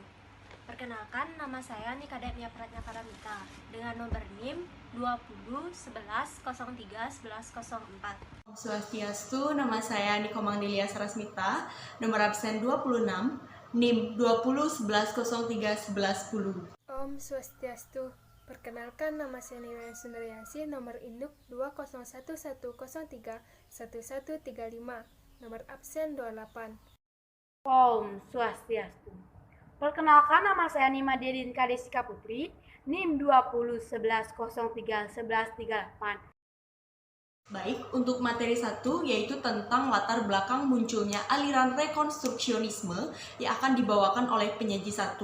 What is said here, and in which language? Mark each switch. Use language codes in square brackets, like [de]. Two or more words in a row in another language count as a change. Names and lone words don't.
[id] Perkenalkan, nama saya Nikademia Pratnya Karamita dengan nomor NIM 2011-03-1104. [ban] Om Swastiastu, [id] nama saya Niko Mangdelia Sarasmita, nomor absen 26, NIM 2011-03-1110. [ban] Om Swastiastu. [id] Perkenalkan, nama saya Nirwana Sundaryasi, nomor induk 201103-1135, nomor absen 28. [ban] Om Swastiastu. [id] Perkenalkan, nama saya Nima Dedin Kadesika Putri, NIM 2011-03-1138. Baik, untuk materi 1 yaitu tentang latar belakang munculnya aliran rekonstruksionisme yang akan dibawakan oleh penyaji 1.